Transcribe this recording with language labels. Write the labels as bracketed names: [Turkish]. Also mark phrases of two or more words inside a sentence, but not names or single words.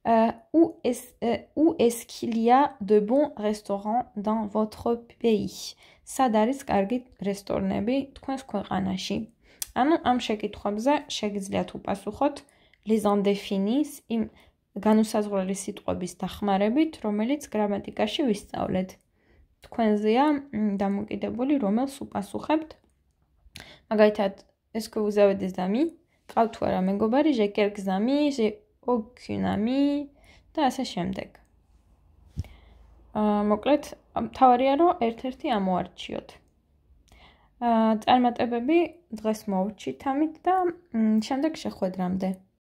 [French] Où est-ce qu'il y a de bons restaurants dans votre pays? [Georgian] სად არის კარგი რესტორნები თქვენს ქვეყანაში? ანუ ამ შეკითხვებზე შეგიძლიათ უპასუხოთ [French] les indéfinis [Georgian] იმ განუსაზღვრელი სიტყვების დახმარებით, რომელიც გრამატიკაში ვისწავლეთ. თქვენზეა დამოკიდებული, რომელს უპასუხებთ. მაგალითად, [French] est-ce que vous avez des amis? [Georgian] ყავთ თუ არა მეგობარი, [French] j'ai quelques amis, j'ai aucun ami [Georgian] და ასე შემდეგ. მოკლედ, მთავარია რომ ერთ-ერთი ამოარჩიოთ. წარმატებები დღეს მოვჭით ამით და შემდეგ შეხვედრამდე.